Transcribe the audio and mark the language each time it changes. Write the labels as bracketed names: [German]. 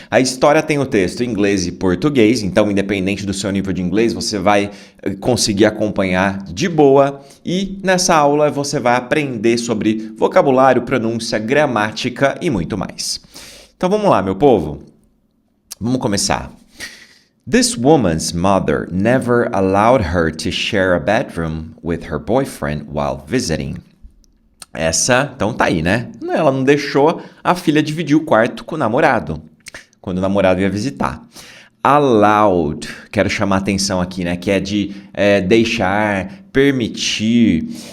[Portuguese] A história tem o texto em inglês e português, então independente do seu nível de inglês, você vai conseguir acompanhar de boa e nessa aula você vai aprender sobre vocabulário, pronúncia, gramática e muito mais. Então vamos lá, meu povo. Vamos começar. [English] This woman's mother never allowed her to share a bedroom with her boyfriend while visiting. [Portuguese] Essa, então tá aí, né? Ela não deixou a filha dividir o quarto com o namorado, quando o namorado ia visitar. Allowed, quero chamar a atenção aqui, né? Que é de deixar, permitir.